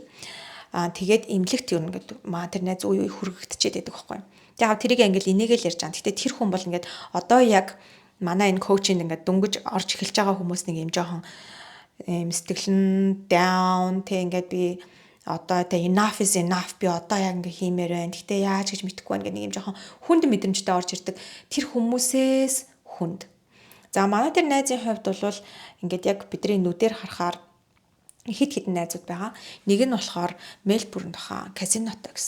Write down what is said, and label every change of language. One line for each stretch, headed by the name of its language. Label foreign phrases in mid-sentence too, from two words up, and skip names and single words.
Mongolian: Тэгээд эмнэлэгт юу ингээд маа тэр найз үе хүргэгдчихэд байдаг байхгүй. Тэгээд тэрийг ингээл инээгээл ярьж байгаа. Гэтэ тэр хүн бол ингээд одоо яг манай энэ коучинд ингээд дөнгөж орж эхэлж байгаа хүмүүс нэг юм жоохон сэтгэл нь down тэг ингээд би одоо тэ
English: enough is enough
Mongolian: би одоо яг ингээ хиймээр байна. Гэтэ яаж гэж мэдэхгүй байна гэх нэг юм жоохон хүнд мэдрэмжтэй орж ирдэг. Тэр хүмүүсээс хүнд. За манай тэр найзын хувьд бол ингээд яг бидний нүдээр харахаар хэд хэдэн найзууд байгаа. Нэг нь болохоор Мельбурнд баха казинотой гэсэн.